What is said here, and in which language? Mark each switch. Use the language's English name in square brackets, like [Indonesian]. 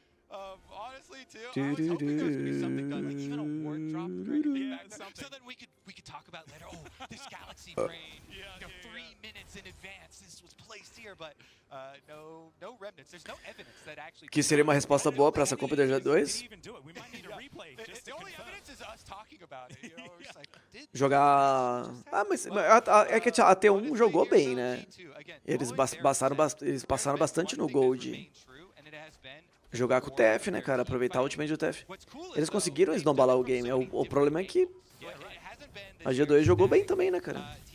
[English] Honestly, too, I was hoping there was going to be something done, like even a ward drop, so then we could talk about later. Oh, this Galaxy Brain, you know, 3 minutes in advance, this was placed here, but no remnants. There's no evidence that actually. [Portuguese] Que seria uma resposta boa pra essa compra da G2. [English] The only evidence is us talking about it. You know, it's like, [Portuguese] Jogar... Ah, mas é que a T1 jogou bem, né? Eles passaram bastante no Gold. Jogar com o TF, né, cara? Aproveitar o ultimate do TF. Eles conseguiram esnombalar o game. O problema é que a G2 jogou bem também, né, cara?